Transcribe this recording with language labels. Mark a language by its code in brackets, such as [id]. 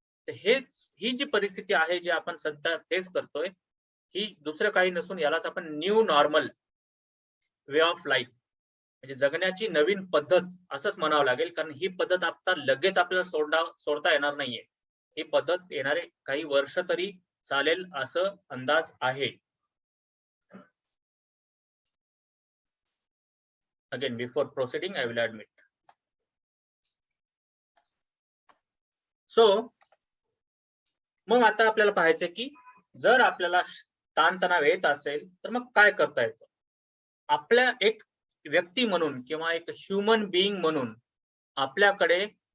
[mr] तर ही जी परिस्थिती आहे जी आपण सध्या फेस करतोय, ही दुसरं काही नसून यालाच आपण [en] new normal way of life [mr] म्हणजे जगण्याची नवीन पद्धत असंच म्हणावं लागेल. कारण ही पद्धत आता लगेच आपल्याला सोडता येणार नाहीये. ही पद्धत येणारे काही वर्ष तरी चालेल असं अंदाज आहे. [en] Again before proceeding I will admit. [mr] So मग आता आपल्याला पाहायचं की जर आपल्याला ताणतणाव येत असेल तर मग काय करता येतं. आपल्या एक व्यक्ती म्हणून किंवा एक ह्युमन बिईंग म्हणून आपल्याकडे